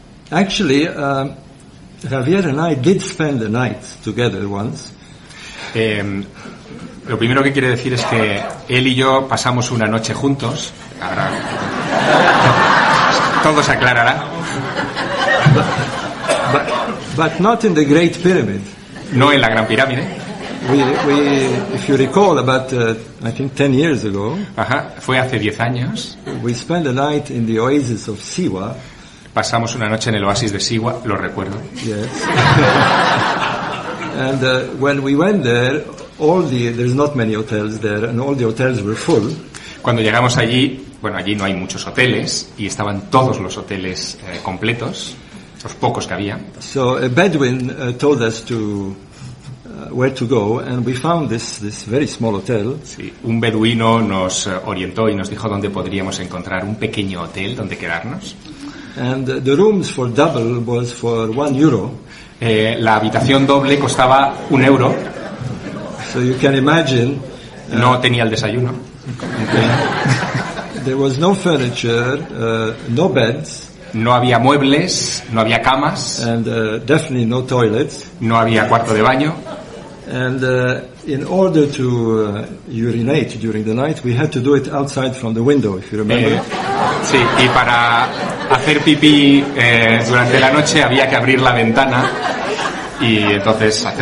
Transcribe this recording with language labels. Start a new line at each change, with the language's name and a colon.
English: Javier and I did spend the night together once.
Spanish: Lo primero que quiere decir es que él y yo pasamos una noche juntos. Ahora todo se aclarará.
English: But not in the Great Pyramid.
Spanish: No en la Gran Pirámide.
English: We if you recall, about I think 10 years ago.
Spanish: Ajá, fue hace 10 años.
English: We spent the night in the oasis of Siwa.
Spanish: Pasamos una noche en el oasis de Siwa, lo recuerdo.
English: Yes. And when we went there, there's not many hotels there, and all the hotels were full.
Spanish: Cuando llegamos allí, bueno, allí no hay muchos hoteles y estaban todos los hoteles completos, los pocos que había.
English: So a Bedouin told us to where to go, and we found this very small hotel.
Spanish: Sí, un beduino nos orientó y nos dijo dónde podríamos encontrar un pequeño hotel donde quedarnos.
English: And the rooms for double was for 1 euro.
Spanish: La habitación doble costaba 1 euro.
English: So you can imagine.
Spanish: No tenía el desayuno. Okay.
English: There was no furniture, no beds.
Spanish: No había muebles, no había camas.
English: And definitely no toilets.
Spanish: No había cuarto de baño.
English: And in order to urinate during the night, we had to do it outside from the window, if you remember.
Spanish: Sí, y para hacer pipí durante la noche había que abrir la ventana y entonces hacer.